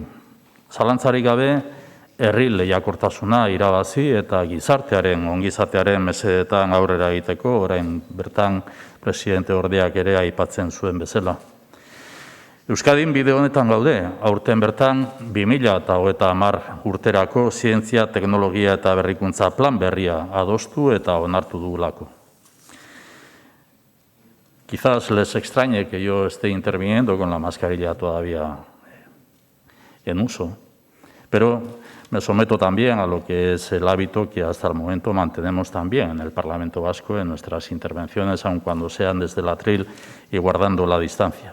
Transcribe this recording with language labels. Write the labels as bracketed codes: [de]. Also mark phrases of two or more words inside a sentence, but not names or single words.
[eu] Zalantzarik gabe, herri lehiakortasuna irabazi eta gizartearen, ongizatearen mesedetan aurrera egiteko, orain bertan presidente ordeak ere aipatzen zuen bezala. Euskadin bide honetan gaude, aurten bertan 2030 urterako zientzia, teknologia eta berrikuntza plan berria adostu eta onartu dugulako. [es] Quizás les extrañe que yo esté interviniendo con la mascarilla todavía en uso, pero me someto también a lo que es el hábito que hasta el momento mantenemos también en el Parlamento Vasco en nuestras intervenciones, aun cuando sean desde el atril y guardando la distancia.